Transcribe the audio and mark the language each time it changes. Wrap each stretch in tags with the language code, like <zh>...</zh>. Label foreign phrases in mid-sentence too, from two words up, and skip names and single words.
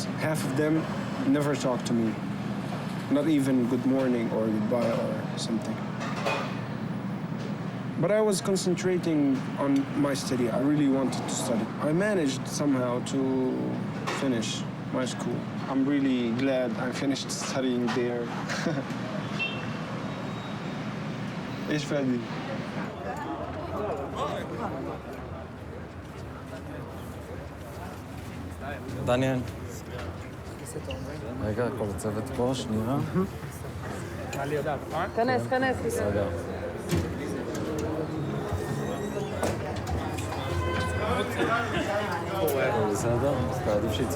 <en>Half of them never talked to me. Not even good morning or goodbye or something. But I was concentrating on my study. I really wanted to study. I managed somehow to finish my school. I'm really glad I finished studying there.</en> <ar>ايش فادي؟</ar> <he>דניאל. רגע, כל הצוות פה, שנייה. כנס, כנס. בסדר. בסדר? אז תעדיף שיצא.</he>